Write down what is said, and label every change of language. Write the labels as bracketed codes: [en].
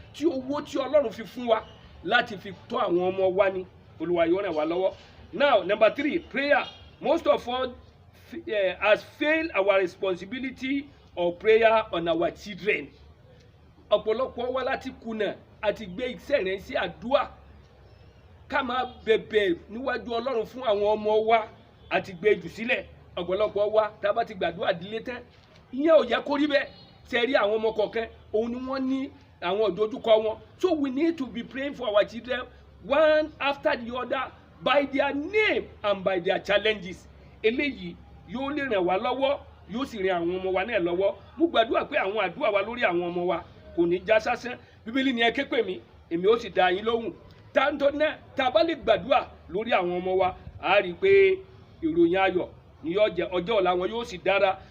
[yo] Tí owó tí Ọlọ́run fi fún wa láti fi tọ́ àwọn ọmọ wa ni. Olúwa yóò ràn wá lọ́wọ́. [en] Now, number 3, prayer. Most of us has failed our responsibility of prayer on our children. [yo] Ọ̀pọ̀lọpọ̀ wa láti kùnà àti gbé iṣẹ́ rẹ̀ sí àdúrà. Ká máa bẹ̀bẹ̀ níwájú Ọlọ́run fún àwọn ọmọ wa àti gbé jù sílẹ̀. Ọ̀pọ̀lọpọ̀ wa tá bá ti gbàdúrà dílé tán, ìyẹn ò yẹ kó rí bẹ́ẹ̀. Ṣé rí àwọn ọmọ kọ̀ọ̀kan òun ni wọ́n ní àwọn ìdojúkọ wọn. [en] So we need to be praying for our children one after the other by their name and by their challenges. [yo] Eléyìí yóò lè ràn wá lọ́wọ́, yóò sì ràn àwọn ọmọ wa náà lọ́wọ́. Mo gbàdúrà pé àwọn àdúrà wa lórí àwọn ọmọ wa kò ní já sásán. Bíbélì ní ẹ ké pè mí, èmi ó sì dá yín lóhùn. Táńtọ́ náà tá a bá lè gbàdúrà lórí àwọn ọmọ wa, a rí i pé ìròyìn ayọ̀ ni yóò jẹ́, ọjọ́ ọ̀la wọn yóò sì dára.